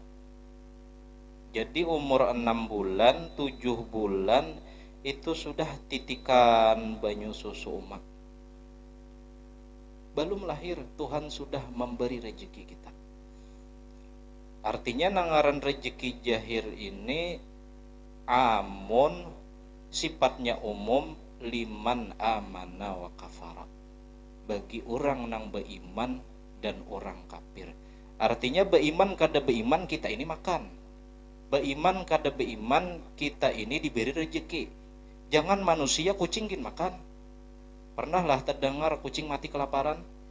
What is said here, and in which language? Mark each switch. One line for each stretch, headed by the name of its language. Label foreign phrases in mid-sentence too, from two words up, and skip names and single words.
Banjar: Jadi umur 6 bulan, 7 bulan itu sudah titikan banyu susu umat. Belum lahir Tuhan sudah memberi rezeki kita. Artinya nangaran rezeki jahir ini amun sifatnya umum,
Arabic: لمن آمن وكفر,
Banjar: bagi orang nang beriman dan orang kafir. Artinya beriman kada beriman kita ini makan, beriman kada beriman kita ini diberi rezeki. Jangan manusia kucing gin makan. Pernahlah terdengar kucing mati kelaparan?